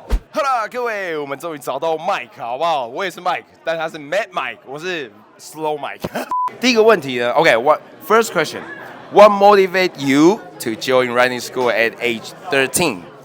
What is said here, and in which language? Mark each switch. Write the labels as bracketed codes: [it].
[zh] 好啦，各位，我们终于找到 Mike， 好不好？我也是 Mike， 但他是 Mad Mike， 我是 Slow Mike。第一个问题呢 ， First question. [en] What motivated you to join riding school at age 13?